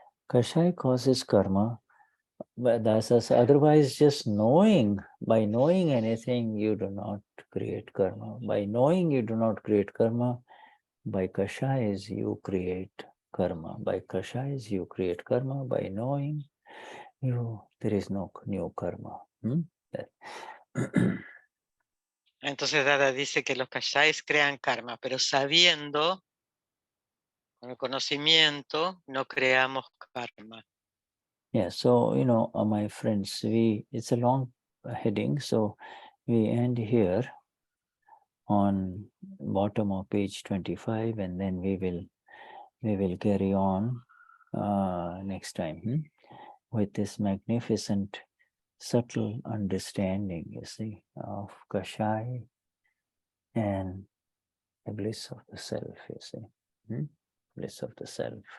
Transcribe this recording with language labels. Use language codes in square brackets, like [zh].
[en] Kashaya causes karma, but otherwise just by knowing anything, you do not create karma. By knowing you do not create karma, by Kashayas you create karma. By Kashayas you create karma. By knowing there is no new karma. [es] Entonces Dada dice que los Kashayas crean karma, pero sabiendo, con el conocimiento, no creamos karma. [en] Yeah, so, my friends, it's a long heading, so we end here on bottom of page 25, and then we will carry on next time with this magnificent, subtle understanding, you see, of Kashaya and the bliss of the self, you see. Bliss of the self.